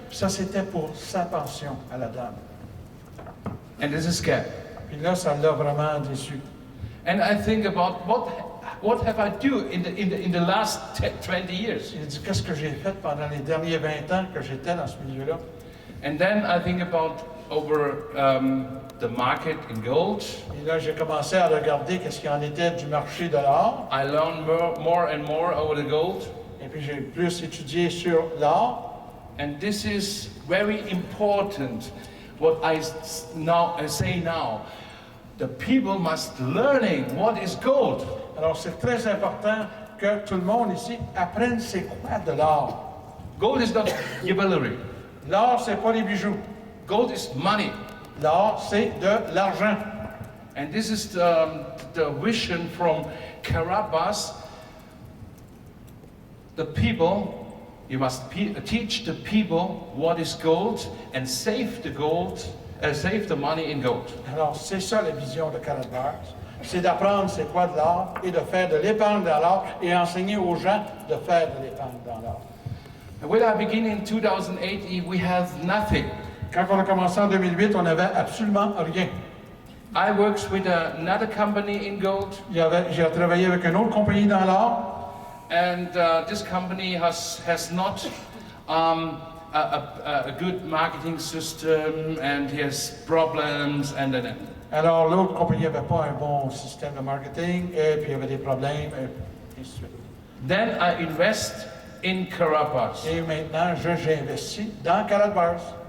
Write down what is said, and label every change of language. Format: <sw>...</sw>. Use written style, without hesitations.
<fr>Ça c'était pour sa pension à la dame.</fr> <en>And this is scam.</en> <fr>Puis là, ça l'a vraiment déçu.</fr> <en>And I think about what have I do in the last 20 years?</en> <fr>Il dit qu'est-ce que j'ai fait pendant les derniers 20 ans que j'étais dans ce milieu-là.</fr> <en>And then I think about over the market in gold.</en> <fr>Et là, j'ai commencé à regarder qu'est-ce qu'il en était du marché de l'or.</fr> <en>I learned more and more over the gold.</en> <fr>Et puis j'ai plus étudié sur l'or.</fr> <en>And this is very important. What I say now, the people must learning what is gold.</en> <fr>Alors c'est très important que tout le monde ici apprenne c'est quoi de l'or.</fr> <en>Gold is not jewelry.</en> <fr>L'or c'est pas les bijoux.</fr> <en>Gold is money.</en> <fr>L'or c'est de l'argent.</fr> <en>And this is the vision from Karatbars. The people, you must teach the people what is gold and save the gold, save the money in gold.</en> <fr>Alors c'est ça la vision de Karatbars. C'est d'apprendre c'est quoi de l'or et de faire de l'épargne dans l'or et enseigner aux gens de faire de l'épargne dans l'or.</fr> <en>When I begin in 2008, we had nothing.</en> <fr>Quand on a commencé en 2008, on n'avait absolument rien.</fr> <en>I worked with another company in gold.</en> <fr>J'ai travaillé avec une autre compagnie dans l'or.</fr> <en>And this company has not a good marketing system and has problems and then.</en> <fr>Alors l'autre compagnie n'avait pas un bon système de marketing et puis il y avait des problèmes et ainsi de suite.</fr> <en>Then I invest in Karatbars.</en> <fr>Et maintenant, j'ai investi dans Karatbars.</fr>